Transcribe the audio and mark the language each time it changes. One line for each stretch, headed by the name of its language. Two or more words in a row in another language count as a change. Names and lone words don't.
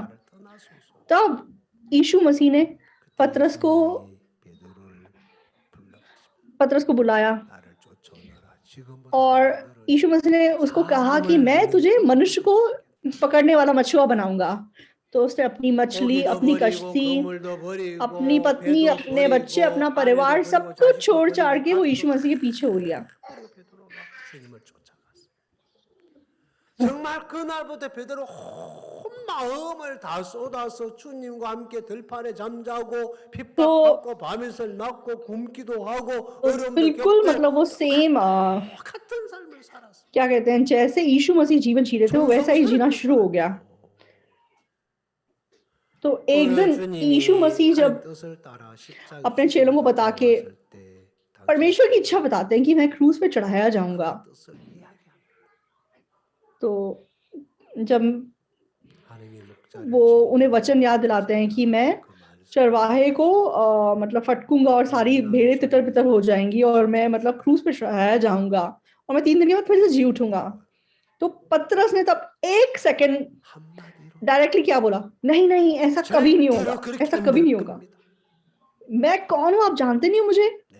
Hindi: तब यीशु मसीह ने पतरस को बुलाया और यीशु मसीह ने उसको कहा कि मैं तुझे मनुष्य को पकड़ने वाला मछुआ बनाऊंगा। तो उसने अपनी मछली, अपनी कश्ती, अपनी पत्नी, अपने बच्चे, अपना परिवार सब कुछ छोड़ छाड़ के वो यीशु मसीह के पीछे हो लिया।
Korean: 정말 그날부터 베드로 온 마음을 다 쏟아서 주님과 함께 들판에 잠자고 핍박받고 밤낮을 맞고 굶기도 하고 어려움도
Hindi: बिल्कुल
Korean: 겪고
Hindi: मतलब वो सेम
Korean: 같은 삶을 살았어.
Hindi: क्या कहते हैं, जैसे यीशु मसीह जीवन जी रहे थे वो वैसा ही जीना शुरू हो गया। तो एक दिन यीशु मसीह जब अपने चेलों को बता के परमेश्वर की इच्छा बताते हैं कि मैं क्रूस पे चढ़ाया जाऊंगा, तो जब वो उन्हें वचन याद दिलाते हैं कि मैं चरवाहे को मतलब फटकूंगा और सारी भेड़ें तितर बितर हो जाएंगी और मैं मतलब क्रूस पे चढ़ाया जाऊंगा और मैं 3 दिन के बाद फिर से जी उठूंगा, तो पतरस ने तब 1
English: second directly
Hindi: क्या बोला, नहीं नहीं ऐसा कभी नहीं होगा, ऐसा कभी नहीं होगा, मैं कौन हूं, आप जानते नहीं हो मुझे।